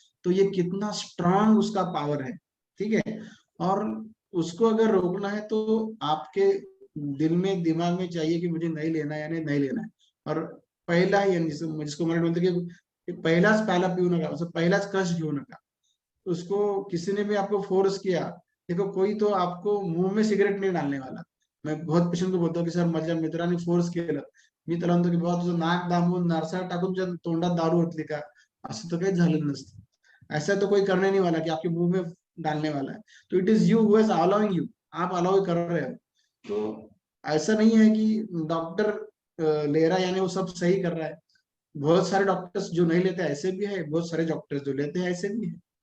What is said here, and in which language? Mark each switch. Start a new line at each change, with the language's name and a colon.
Hindi: तो ये कितना स्ट्रांग उसका पावर है, ठीक है। और उसको अगर रोकना है तो आपके दिल में दिमाग में चाहिए कि मुझे नहीं लेना है यानी नहीं लेना है। और पहला ही जिसको मैंने बोलते कि
Marathi: पहला पियो नका, पहला कष्ट घेऊ नका।
Hindi: उसको किसी ने भी आपको फोर्स किया, देखो कोई तो आपको मुंह में सिगरेट नहीं डालने वाला। मैं बहुत पेशंट को
Marathi: बोलतो की सर माझ्या मित्रांनी फोर्स केलं, मी त्याला म्हणतो की बाबा तुझं नाक दाबून नारसाळ टाकून तुझ्या तोंडात दारू ओतली का? असं तर काही झालं नसतं।
Hindi: ऐसा तो कोई करने नहीं वाला कि आपके मुंह में डालने वाला है। तो
English: it is you who is allowing you,
Hindi: आप अलाउ कर रहे हो। तो ऐसा नहीं है कि डॉक्टर ले रहा है यानी वो सब सही कर रहा है। बहुत सारे डॉक्टर्स जो नहीं लेते ऐसे भी है, बहुत सारे डॉक्टर्स जो लेते हैं ऐसे भी है।